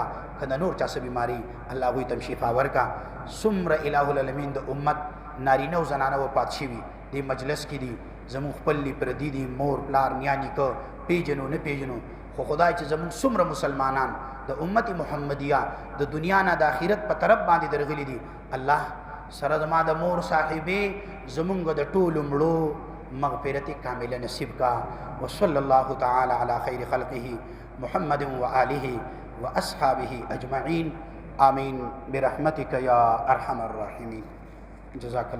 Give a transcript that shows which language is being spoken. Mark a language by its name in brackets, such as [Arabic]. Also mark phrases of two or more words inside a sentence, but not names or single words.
[Pashto] کله نور چا څه بیماری الله غوی تم شفا ورکا. څومره الہ العالمین د امت نارینه او زنانه وفات شوي دې مجلس کې دي، زموږ خپل پردي دي، مور پلار نیا نیکه پیژنو نه پیژنو، خو خدای چې زموږ څومره مسلمانان د امت محمدیه د دنیا نه د آخرت په طرف باندې درغلي دي، الله سره زما د مور صاحبې زمونږ د ټولو مړو مغفرت کامله نصیب کا. [Arabic] وصلی الله تعالی علی خیر خلقه محمد و آله و اصحابه اجمعین. آمین برحمتک یا ارحم الراحمین. جزاک اللہ.